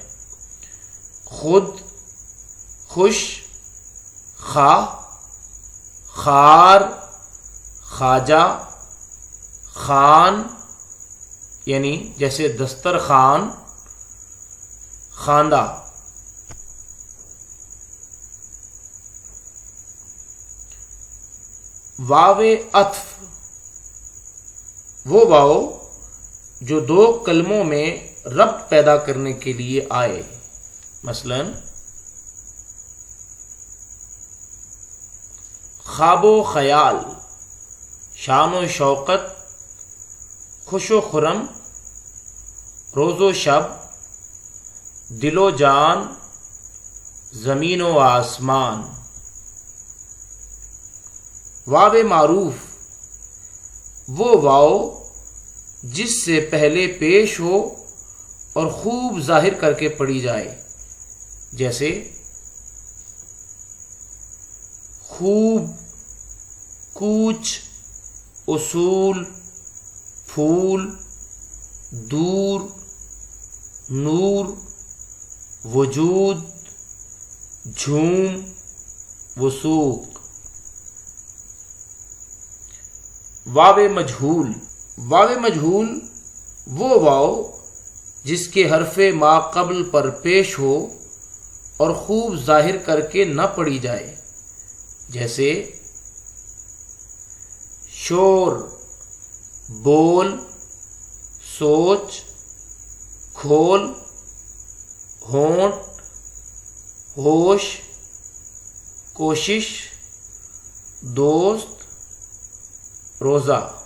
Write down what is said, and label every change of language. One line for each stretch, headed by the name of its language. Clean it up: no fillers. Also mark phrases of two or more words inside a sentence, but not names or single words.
Urdu: خود، خوش، خواہ، خار، خواجہ، خان، یعنی جیسے دسترخوان، خواندہ۔ واو عطف، وہ واو جو 2 کلموں میں ربط پیدا کرنے کے لیے آئے، مثلا خواب و خیال، شان و شوقت، خوش و خرم، روز و شب، دل و جان، زمین و آسمان۔ واو معروف، وہ واو جس سے پہلے پیش ہو اور خوب ظاہر کر کے پڑھی جائے، جیسے خوب، کوچ، اصول، پھول، دور، نور، وجود، جھوم، وثوق۔ واو مجہول، واو مجہول، وہ واو جس کے حرف ما قبل پر پیش ہو اور خوب ظاہر کر کے نہ پڑھی جائے، جیسے شور، بول، سوچ، کھول، ہونٹ، ہوش، کوشش، دوست، روزہ۔